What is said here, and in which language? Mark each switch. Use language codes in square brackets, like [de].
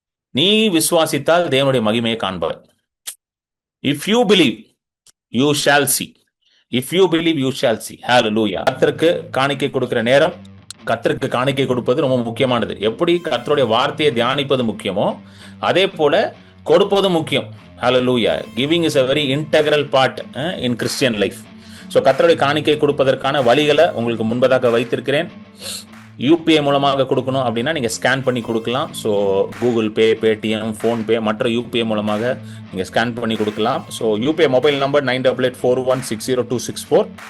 [ta] நீ விசுவாசித்தால் தேவனுடைய மகிமையை காண்பாய். [en] If you believe you shall see. If you believe you shall see. [ta] ஹல்லேலூயா. கர்த்தருக்கு காணிக்கை கொடுக்கிற நேரம், கர்த்தருக்கு காணிக்கை கொடுப்பது ரொம்ப முக்கியமானது. எப்படி கர்த்தருடைய வார்த்தையை தியானிப்பது முக்கியமோ, அதே போல கொடுப்பது முக்கியம். ஹல்லேலூயா. [en] Giving is a very integral part in Christian life. [ta] So கர்த்தருடைய காணிக்கை கொடுப்பதற்கான வழிகளை உங்களுக்கு முன்பதாக வைத்திருக்கிறேன். யூபிஐ மூலமாக கொடுக்கணும் அப்படின்னா நீங்கள் ஸ்கேன் பண்ணி கொடுக்கலாம். So Google Pay, Paytm, PhonePe, மற்ற யூபிஐ மூலமாக நீங்கள் ஸ்கேன் பண்ணி கொடுக்கலாம். So UPI mobile number 9884160264.